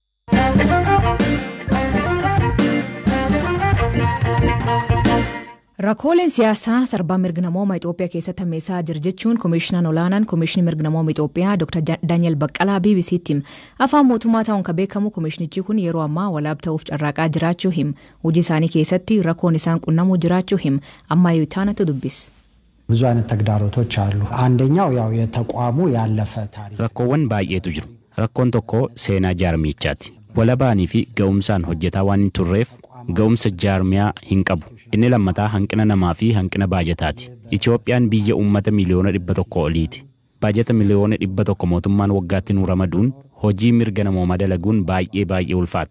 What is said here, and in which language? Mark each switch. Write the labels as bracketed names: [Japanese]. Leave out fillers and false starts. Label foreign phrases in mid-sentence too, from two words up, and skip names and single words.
[Oromo] Rakkooleen siyaasaa sarbaa mirga namoomaa Itoophiyaa keessatti hammeessaa jira jechuun Komishinaan olaanaan Komishinii mirga namoomaa Itoophiyaa Dr. Daani'el Baqqalaa BBCtti hima. Afaan mootummaa ta'uun kan beekamu komishinichi kun yeroo ammaa walaab ta'uuf carraaqaa jiraachuu hima. Hojii isaanii keessatti rakkoon isaan qunnamuu jiraachuu hima. Ammayyuu taanatu dubbis. [Amharic] ብዙ አይነት ተግዳሮቶች አሉ። አንደኛው ያው የተቋሙ ያለፈ ታሪክ [Oromo] rakkoowwan baay'eetu jiru. Rakkoon tokko seenaa jaarmichaati. Walabaanii fi ga'umsaan hojjetaa waan hin turreef ga'umsa jaarmiyaa hin qabu. Inni lammataa hanqina namaa fi hanqina baajataati. Itoophiyaan biyya uummata miliyoona 100 oliiti. Baajata miliyoona 100 mootummaan waggaatti nuu ramaduun hojii mirga namoomaa dalaguun baay'ee ulfaata.